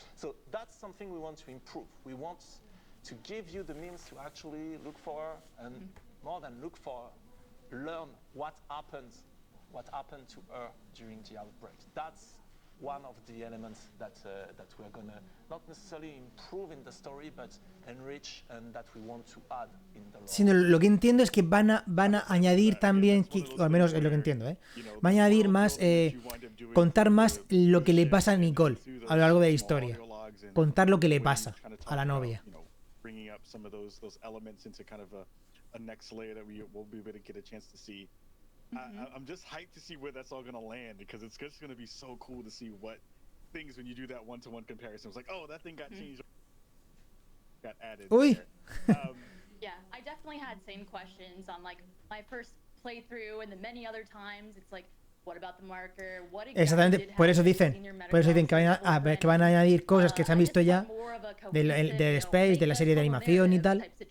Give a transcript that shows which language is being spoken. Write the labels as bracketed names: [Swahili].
[English] So that's something we want to improve. We want to give you the means to actually look for her, and more than look for her, learn what happened to her during the outbreak. That's one of the elements that we're gonna not necessarily improve in the story, but enrich and that we want to add in the lore. [Spanish] Sino lo que entiendo es que van a añadir también, o al menos es lo que entiendo, van a añadir más, contar más lo que le pasa a Nicole a lo largo de la historia. Contar lo que le pasa a la novia. [English] Bringing up some of those elements into kind of a next layer that we'll be able to get a chance to see. I'm just hyped to see where that's all going to land, because it's just going to be so cool to see what things, when you do that one-to-one comparison, it's like, oh, that thing got changed, got added. Uy. Yeah, I definitely had same questions on like my first playthrough and the many other times. It's like, what about the marker? What [Spanish] Exactamente, por eso dicen que van a añadir cosas que se han visto ya del Space, de la serie de animación y tal.